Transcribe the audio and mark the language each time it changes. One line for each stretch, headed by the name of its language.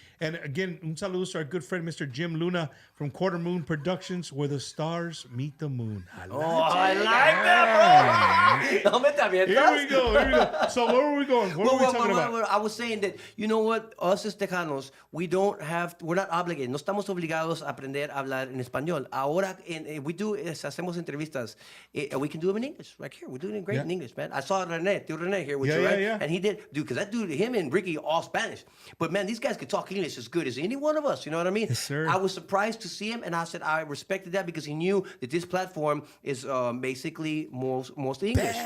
English: And again,
Spanish: un saludo
English: to our good friend, Mr. Jim Luna from Quarter Moon Productions, where the stars meet the moon. I like that, bro. Here we go. So where were we going? What were we talking about? I was saying that, you know what? Us as Tejanos, we're not obligated.
Spanish: No estamos obligados a aprender a hablar en español. Ahora, hacemos entrevistas.
English: We can do them in English. Right here. We're doing it great in English, man. I saw Rene here with you, right? Yeah. And he did, dude, because that dude, him and Ricky, all Spanish. But man, these guys could talk English as good as any one of us. You know what I mean? Yes, sir. I was surprised to see him, and I said I respected that because he knew that this platform is basically most English.